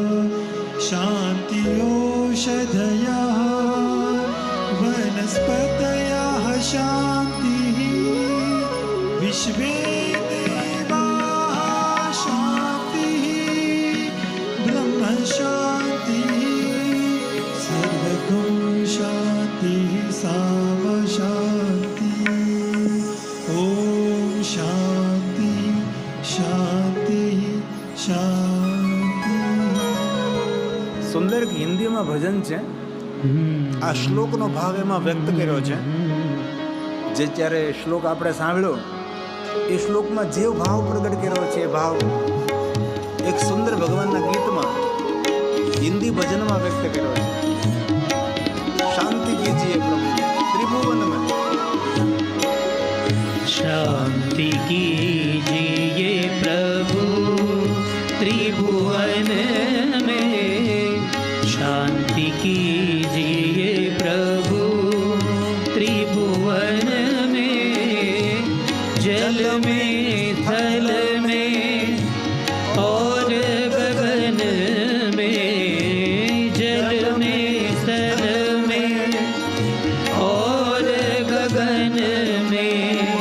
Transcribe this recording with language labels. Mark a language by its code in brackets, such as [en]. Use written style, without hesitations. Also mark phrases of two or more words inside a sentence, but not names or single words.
[sa] शांतिओषधयः वनस्पतयः शांतिः विश्वे देवाः शांतिः ब्रह्म शांतिः सर्वगुं शांतिः साम शांति. ओम शांति शांति शांति. [gu] સુંદર હિન્દીમાં ભજન છે, આ શ્લોકનો ભાવ એમાં વ્યક્ત કર્યો છે. જે ત્યારે શ્લોક આપણે સાંભળ્યો એ શ્લોકમાં જે ભાવ પ્રગટ કર્યો છે એ ભાવ એક સુંદર ભગવાનના ગીતમાં હિન્દી ભજનમાં વ્યક્ત કર્યો છે. [hi] शांति कीजिए प्रभु त्रिभुवन में, शांति कीजिए प्रभु त्रिभुवन में, शांति कीजिए प्रभु त्रिभुवन में, जल में थल में और गगन में, जल में थल में और गगन में,